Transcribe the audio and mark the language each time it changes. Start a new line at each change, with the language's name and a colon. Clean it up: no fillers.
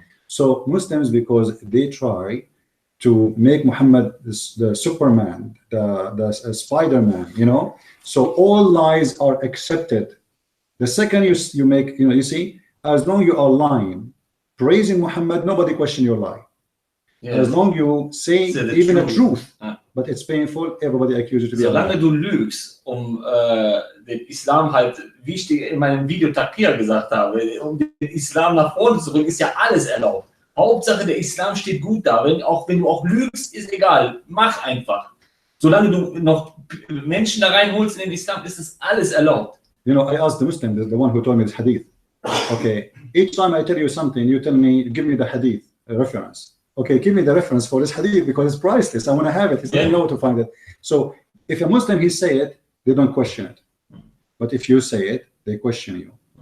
English: So Muslims, because they try to make Muhammad the Superman, the Spider-Man, you know, so all lies are accepted. The second you make, you see, as long you are lying, praising Muhammad, nobody question your lie. Yes. As long you say even a truth, but it's painful, everybody accuses you to be a liar.
German: Solange du lügst, den Islam halt, wie ich dir in meinem Video Takir gesagt habe, den Islam nach vorne zu bringen, ist ja alles erlaubt. Hauptsache der Islam steht gut da, auch wenn du auch lügst, ist egal, mach einfach. Solange du noch Menschen da reinholst in den Islam, ist das alles erlaubt.
English: You know, I asked the Muslim, the one who told me this hadith. Okay, each time I tell you something, you tell me, give me the hadith reference. Okay, give me the reference for this hadith because it's priceless. I want to have it. He doesn't know where to find it. So if a Muslim, he say it, they don't question it. But if you say it, they question you.